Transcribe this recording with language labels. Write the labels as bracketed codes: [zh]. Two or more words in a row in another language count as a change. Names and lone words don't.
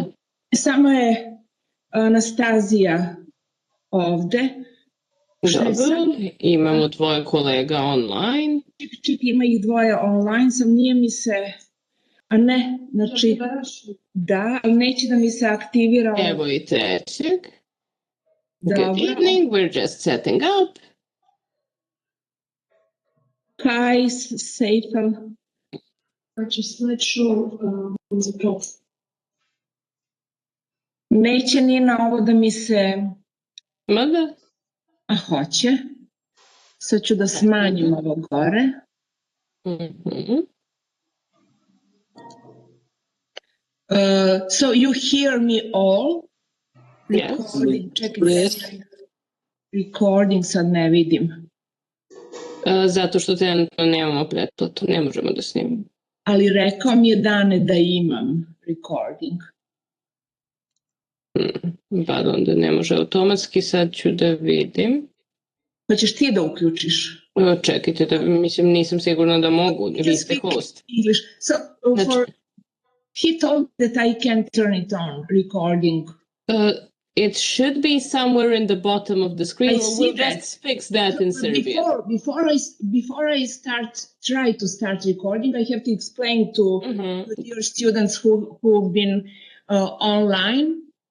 [sr] Samo je Anastazija ovde. Dobro, imamo dvoje kolega online. Ček, ima ih dvoje online, sam nije mi se... A ne, znači... Da, ali neće da mi se aktivira... Evo i trećeg. Dobro. [en] Good evening, we're just setting up. Hi, Seifel. [sr] Znači, sljedeću... Neće ni na ovo da mi se... Mada? A hoće. Sad ću da smanjim ovo gore. [en] So you hear me all? Recording. [sr] Čekaj, recording sad ne vidim. Zato što trenutno nemamo pretplatu, ne možemo da snimimo. Ali rekao mi je Dane da imam recording. Pa onda ne može automatski, sad ću da vidim. Pa ćeš ti da uključiš? Čekajte, mislim nisam sigurna da mogu, vi ste host. [en] English. So he told that I can turn it on, recording. It should be somewhere in the bottom of the screen. We'll just fix that in Serbia. Before I try to start recording, I have to explain to your students who've been online.